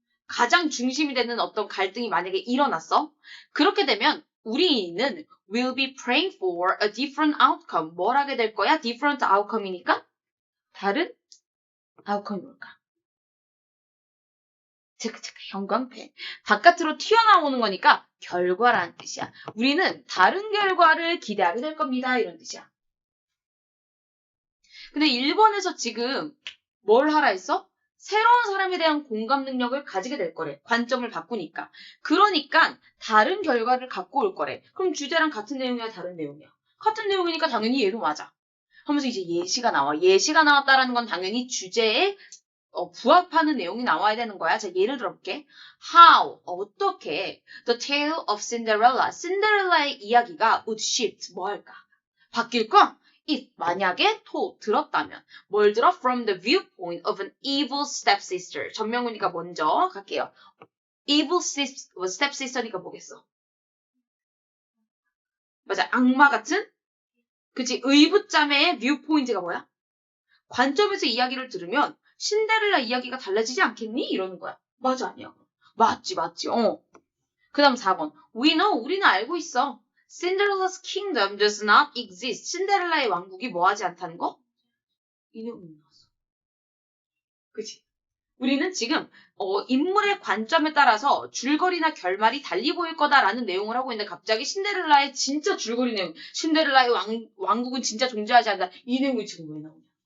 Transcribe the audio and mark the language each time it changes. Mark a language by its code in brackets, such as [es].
[ko] 가장 중심이 되는 어떤 갈등이 만약에 일어났어. 그렇게 되면 우리는 [en] will be praying for a different outcome. [ko] 뭘 하게 될 거야? [en] different outcome [ko] 이니까 다른 outcome이 뭘까? 체크 형광펜. 바깥으로 튀어나오는 거니까 결과라는 뜻이야. 우리는 다른 결과를 기대하게 될 겁니다. 이런 뜻이야. 근데 1번에서 지금 뭘 하라 했어? 새로운 사람에 대한 공감 능력을 가지게 될 거래. 관점을 바꾸니까. 그러니까 다른 결과를 갖고 올 거래. 그럼 주제랑 같은 내용이야, 다른 내용이야? 같은 내용이니까 당연히 얘도 맞아. 하면서 이제 예시가 나와. 예시가 나왔다라는 건 당연히 주제에 부합하는 내용이 나와야 되는 거야. 자, 예를 들어볼게. [en] How, [ko] 어떻게 [en] The tale of Cinderella, [ko] 신데렐라의 이야기가 [en] would shift, [ko] 뭐 할까? 바뀔까? if, 만약에 들었다면. 뭘 들어? [en] From the viewpoint of an evil stepsister. [ko] 전명훈이가 먼저 갈게요. evil stepsister니까 뭐겠어? 맞아, 악마 같은? 그치, 의붓자매의 viewpoint가 뭐야? 관점에서 이야기를 들으면 신데렐라 이야기가 달라지지 않겠니? 이러는 거야. 맞아, 아니야? 맞지. 그 다음 4번. [en] We know, [ko] 우리는 알고 있어. [en] Cinderella's kingdom does not exist. [ko] 신데렐라의 왕국이 뭐하지 않다는 거? 이 내용이 나왔어. 그치? 우리는 지금 인물의 관점에 따라서 줄거리나 결말이 달리 보일 거다라는 내용을 하고 있는데 갑자기 신데렐라의 진짜 줄거리 내용, 신데렐라의 왕국은 진짜 존재하지 않는다. 이 내용이 지금 왜 나오냐?